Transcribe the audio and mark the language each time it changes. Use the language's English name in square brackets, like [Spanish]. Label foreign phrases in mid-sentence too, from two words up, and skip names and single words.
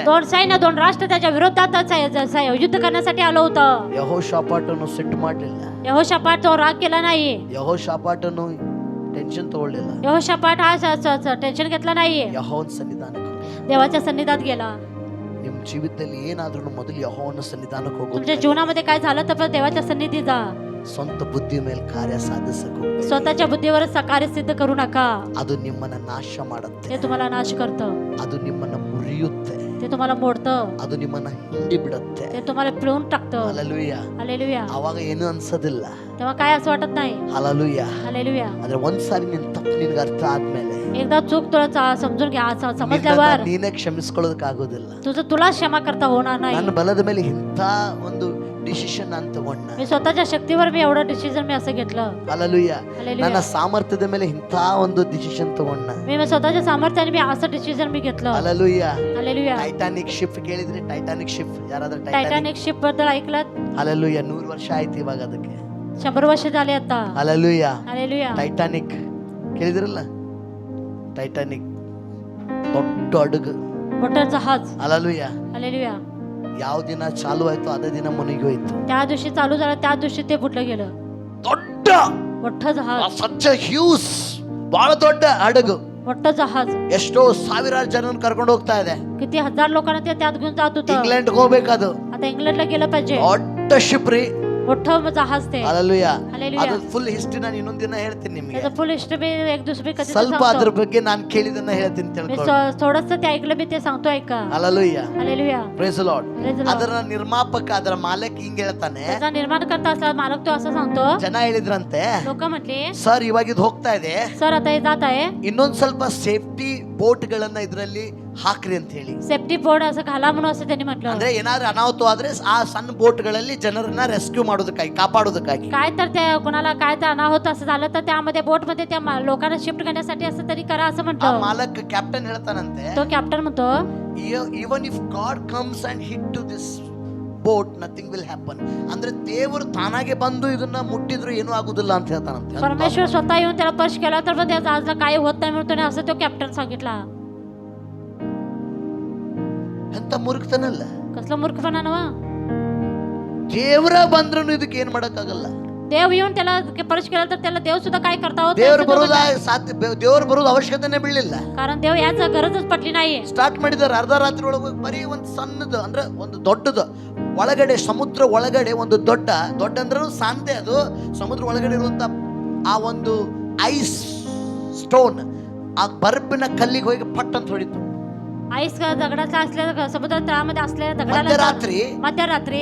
[Marathi] 2 सैन्य 2 राष्ट्र त्याच्या विरोधात युद्ध करण्यासाठी आलं होतं. [Kannada] ಯೆಹೋಷಾಫಾಟನು ಸಿಟ್ಟು ಮಾಡಲಿಲ್ಲ, [Marathi] यहोशापाट तो राग केला नाही, [Kannada] ಯೆಹೋಷಾಫಾಟನು ಟೆನ್ಷನ್ ತಗೊಳ್ಳಿಲ್ಲ. [Marathi] यहोशापाट हा टेन्शन घेतला नाही, [Kannada] ಯೆಹೋವನ ಸನ್ನಿಧಾನಕ್ಕೆ ಹೋಗಿ. [Marathi] देवाच्या सन्निधात गेला. [Kannada] ನಿಮ್ಮ ಜೀವಿತದಲ್ಲಿ ಏನಾದ್ರೂ ಮೊದಲು ಯೆಹೋವನ ಸನ್ನಿಧಾನಕ್ಕೆ ಹೋಗೋದು. [Marathi] तुमच्या जीवनामध्ये काय झालं तर देवाच्या सन्निधी जा. [Kannada] ಸ್ವಂತ ಬುದ್ಧಿ ಮೇಲೆ ಕಾರ್ಯ ಸಾಧಿಸಕ್ಕೆ ಹೋಗ್ಬೇಡಿ. [Marathi] स्वतःच्या बुद्धीवर कार्य सिद्ध करू नका. [Kannada] ಅದು ನಿಮ್ಮನ್ನ ನಾಶ ಮಾಡುತ್ತೆ, [Marathi] ते तुम्हाला नाश करतं, [Kannada] ಅದು ನಿಮ್ಮನ್ನ ಮುರಿಯುತ್ತೆ, [Marathi] ते तुम्हाला मोडतं, [Kannada] ಅದು ನಿಮ್ಮನ್ನ ಹಿಂಡಿ ಬಿಡುತ್ತೆ. [Marathi] ते तुम्हाला पिळून टाकतं. [Kannada] ಹಲ್ಲೆಲೂಯಾ. [Marathi] हालेलुया. [Kannada] ಅವಾಗ ಏನು ಅನ್ಸೋದಿಲ್ಲ. [Marathi] तेव्हा काय असं वाटत नाही. [Kannada] ಹಲ್ಲೆಲೂಯಾ. [Marathi] हालेलुया. [Kannada] ಆದ್ರೆ ಒಂದ್ಸಾರಿ ನಿನ್ ತಪ್ಪು ನಿನ್ಗೆ ಅರ್ಥ ಆದ್ಮೇಲೆ [Marathi] एकदा चूक तुला समजून घ्या, समजल्यावर [Kannada] ನೀನೇ ಕ್ಷಮಿಸ್ಕೊಳ್ಳೋದಕ್ಕಾಗೋದಿಲ್ಲ. [Marathi] तुला क्षमा करता होणार नाही. [Kannada] ನನ್ನ ಬಲದ ಮೇಲೆ ಇಂಥ ಒಂದು ಡಿಸಿಷನ್ ನಾನು ತಗೊಂಡ. [Marathi] मी स्वतःच्या शक्तीवर मी एवढं डिसिजन मी असं घेतलं. [Kannada] ಹಲ್ಲೆಲೂಯಾ. [Marathi] हालेलुया. [Kannada] ನನ್ನ ಸಾಮರ್ಥ್ಯದ ಮೇಲೆ ಇಂಥ ಒಂದು ಡಿಸಿಷನ್ ತಗೊಂಡ. [Marathi] मी स्वतःच्या सामर्थ्याने मी असं डिसिजन मी घेतलं. [Kannada] ಹಲ್ಲೆಲೂಯಾ. [Marathi] हालेलुया. [Kannada] ಟೈಟಾನಿಕ್ ಶಿಪ್ ಕೇಳಿದ್ರೆ, ಟೈಟಾನಿಕ್ ಶಿಪ್ ಯಾರಾದ್ರೂ [Marathi] टायटॅनिक शिप बद्दल ऐकलं? [Kannada] ಹಲ್ಲೆಲೂಯಾ. 100 ವರ್ಷ ಆಯ್ತು ಇವಾಗ ಅದಕ್ಕೆ. [Marathi] 100 वर्ष झाले आता. [Kannada] ಹಲ್ಲೆಲೂಯಾ. [Marathi] हालेलुया. [Kannada] ಟೈಟಾನಿಕ್ ಕೇಳಿದ್ರಲ್ಲ, ಟೈಟಾನಿಕ್ ದೊಡ್ಡ ಹಡಗು, [Marathi] मोठं जहाज. [Kannada] ಹಲ್ಲೆಲೂಯಾ. [Marathi] हालेलुया. [Kannada] ಯಾವ ದಿನ ಚಾಲು ಆಯ್ತು ಅದೇ ದಿನ ಮುನಿಗಿ ಹೋಯ್ತು. [Marathi] त्या दिवशी चालू झालं, त्या दिवशी ते बुडलं गेलं. [Kannada] ದೊಡ್ಡ [Marathi] मोठं जहाज, [English] such huge, [Kannada] ಬಹಳ ದೊಡ್ಡ ಹಡಗು, [Marathi] मोठं जहाज. [Kannada] ಎಷ್ಟೋ ಸಾವಿರಾರು ಜನರನ್ನು ಕರ್ಕೊಂಡು ಹೋಗ್ತಾ ಇದೆ. [Marathi] किती हजार लोकांना ते त्यात घेऊन जात होतं. [Kannada] ಇಂಗ್ಲೆಂಡ್ ಹೋಗ್ಬೇಕದು. [Marathi] आता इंग्लंडला गेलं पाहिजे. [Kannada] ದೊಡ್ಡ ಶಿಪ್ ರೀ. [Marathi] मोठं जहाज ते. [Kannada] ಹಲ್ಲೆಲೂಯಾ. [Marathi] हालेलुया. [Kannada] ಅದು [English] full history [Kannada] ನಾನು ಇನ್ನೊಂದ್ ದಿನ ಹೇಳ್ತೀನಿ ನಿಮಗೆ. [Marathi] त्याचं [English] full history [Marathi] एक दुसरी कधी [Kannada] ಸ್ವಲ್ಪ ಅದ್ರ ಬಗ್ಗೆ ನಾನು ಕೇಳಿದನ್ನ ಹೇಳ್ತೀನಿ [Marathi] मी [Kannada] ತಿಳ್ಕೊಳ್ಳಿ. [Marathi] थोडंसं ते ऐकलं, मी ते सांगतो ऐका. [Kannada] ಹಲ್ಲೆಲೂಯಾ. [Marathi] हालेलुया. [English] Praise the Lord. Praise the Lord. [Kannada] ಅದರ ನಿರ್ಮಾಪಕ, ಅದರ ಮಾಲಕ್ ಹಿಂಗ್ ಹೇಳ್ತಾನೆ. [Marathi] त्याचा निर्माण करता असला मालक तो असं सांगतो. [Kannada] ಜನ ಹೇಳಿದ್ರಂತೆ, [Marathi] लोक म्हटली, [Kannada] ಸರ್ ಇವಾಗ ಇದು ಹೋಗ್ತಾ ಇದೆ, [Marathi] सर आता हे जात आहे, [Kannada] ಇನ್ನೊಂದ್ ಸ್ವಲ್ಪ [English] safety boat [Kannada] ಗಳನ್ನ ಇದ್ರಲ್ಲಿ ಹಾಕ್ರಿ ಅಂತ ಹೇಳಿ. [English] safety board [Marathi] असं घाला म्हणून असं त्यांनी म्हटलं. [Kannada] ಅಂದ್ರೆ ಏನಾದ್ರೂ ಅನಾಹುತ ಆದ್ರೆ ಆ ಸಣ್ಣ ಬೋಟ್ ಗಳಲ್ಲಿ ಜನರನ್ನ ರೆಸ್ಕ್ಯೂ ಮಾಡೋದಕ್ಕಾಗಿ, ಕಾಪಾಡೋದಕ್ಕಾಗಿ. [Marathi] काय तर त्या कोणाला काय तर अनाಹುತ असं झालं तर त्यामध्ये बोट मध्ये त्या लोकांना शिफ्ट करण्यासाठी असं तरी करा असं [Kannada] ಆ [Marathi] म्हणतो. [Kannada] ಮಾಲಕ್ ಕ್ಯಾಪ್ಟನ್ ಹೇಳ್ತಾನಂತೆ, [Marathi] तो कॅप्टन म्हणतो, [English] even if God comes and hit to this boat, nothing will happen. [Kannada] ಅಂದ್ರೆ ದೇವರು ತಾನಾಗೆ ಬಂದು ಇದನ್ನ ಮುಟ್ಟಿದ್ರು ಏನೂ ಆಗುದಿಲ್ಲ ಅಂತ ಹೇಳ್ತಾನಂತೆ. [Marathi] परमेश्वर स्वतः येऊन त्याला स्पर्श केला तर पण त्याचा आजला काय होत नाही म्हणतो असं तो कॅप्टन सांगितला. [Kannada] ಎಂತ ಮೂರ್ಖತನಲ್ಲ. [Marathi] कसलं मूर्खपणा नव. [Kannada] ದೇವರ ಬಂದ್ರು ಇದಕ್ಕೆ ಏನ್ ಮಾಡಕ್ಕಾಗಲ್ಲ. [Marathi] देव येऊन त्याला स्पर्श केला तर त्याला देव सुद्धा काय करता होत [Kannada] ದೇವರು ಬರೋದು ಅವಶ್ಯಕತೆನೇ ಬೀಳಲಿಲ್ಲ. [Marathi] कारण देव याच गरजच पडली नाही. [Kannada] ಸ್ಟಾರ್ಟ್ ಮಾಡಿದಾರೆ ಅರ್ಧ ರಾತ್ರಿ ಒಳಗೆ ಬರೀ ಒಂದು ಸಣ್ಣದು ಅಂದ್ರೆ ಒಂದು ದೊಡ್ಡದು ಒಳಗಡೆ ಸಮುದ್ರ ಒಳಗಡೆ ಒಂದು ದೊಡ್ಡ ಅಂದ್ರೆ ಸಾಂದೆ ಅದು ಸಮುದ್ರ ಒಳಗಡೆ ಇರುವಂತ ಆ ಒಂದು [English] ice stone [Kannada] ಆ ಬರ್ಫಿನ ಕಲ್ಲಿಗೆ ಹೋಗಿ ಪಟ್ ಅಂತ ಹೊಡಿತು. [Marathi] ಐಸ್ दगडाचा असलेल्या समुद्र तळामध्ये असलेल्या दगडाला मध्यरात्री